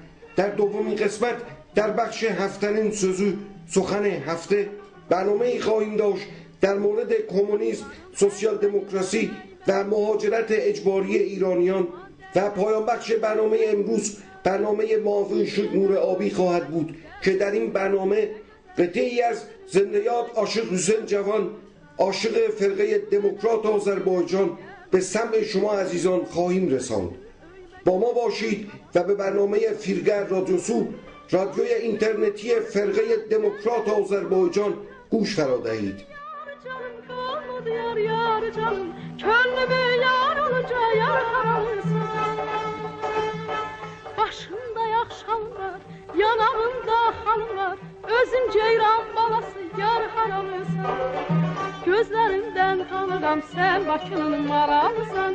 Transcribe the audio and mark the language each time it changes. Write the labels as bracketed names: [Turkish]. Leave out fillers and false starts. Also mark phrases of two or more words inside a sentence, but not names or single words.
[Persian] در دومین قسمت در بخش هفتنین سوزو سخن هفته برنامه‌ای خواهیم داشت در مورد کمونیسم، سوسیال دموکراسی و مهاجرت اجباری ایرانیان و پایان بخش برنامه امروز برنامه معاون شد نور آبی خواهد بود که در این برنامه قطعی از زنده یاد عاشق حسین جوان، عاشق فرقه دموکرات آذربایجان به سمع شما عزیزان خواهیم رساند. با ما باشید و به برنامه فیلگر رادیوسو، رادیوی اینترنتی فرقه دموکرات آذربایجان گوش فرا دهید. [Azerbaijani] Başında yaxşalı var, yanağında halı var. Özün ceyran balası, yar haralısan. Gözlərindən tanıram, sən Bakının maralısan.